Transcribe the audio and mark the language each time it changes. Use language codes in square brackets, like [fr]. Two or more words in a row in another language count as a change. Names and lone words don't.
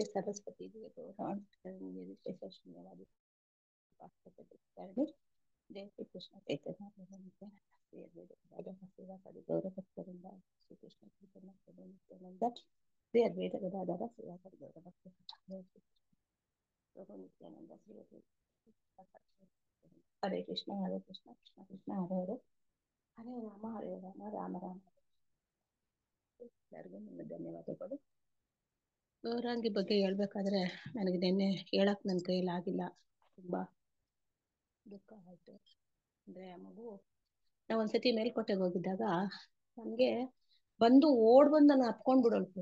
[sa] ಸರಸ್ವತಿ ಜಯ ಶ್ರೀ ಕೃಷ್ಣ ಚೈತನ್ಯ ಸೇವಾ ಕಡಿ ಗೌರವ ಭಕ್ತರಿಂದ ಶ್ರೀ ಕೃಷ್ಣ ಚೈತನ್ಯ ನಿತ್ಯಾನಂದ ಶ್ರೀ ಅದ್ವೈತ ಗದಾಧರ ಸೇವಾ ಕಡಿ ಗೌರವ ಭಕ್ತ ನಿತ್ಯಾನಂದ ಶ್ರೀ ಹರೇ ಕೃಷ್ಣ ಹರೇ ಕೃಷ್ಣ ಕೃಷ್ಣ ಕೃಷ್ಣ ಹರೇ ಹರೇ ಹರೇ ರಾಮ ರಾಮ ರಾಮ. [kn] ಎಲ್ಲರಿಗೂ ನನ್ನ ಧನ್ಯವಾದಗಳು. ಗೌರಾಂಗಿ ಬಗ್ಗೆ ಹೇಳ್ಬೇಕಾದ್ರೆ ನನಗೆ ನಿನ್ನೆ ಹೇಳಕ್ ನನ್ನ ಕೈಯಲ್ಲಿ ಆಗಿಲ್ಲ. ತುಂಬಾ ದುಃಖ ಆಯ್ತು. ಅಂದ್ರೆ ಆ ಮಗು, ನಾವು ಒಂದ್ಸತಿ ಮೇಲ್ಕೋಟೆಗೆ ಹೋಗಿದ್ದಾಗ ನನ್ಗೆ ಬಂದು ಓಡ್ ಬಂದು ನಾನು ಹತ್ಕೊಂಡ್ ಬಿಡೋಳ್ತು.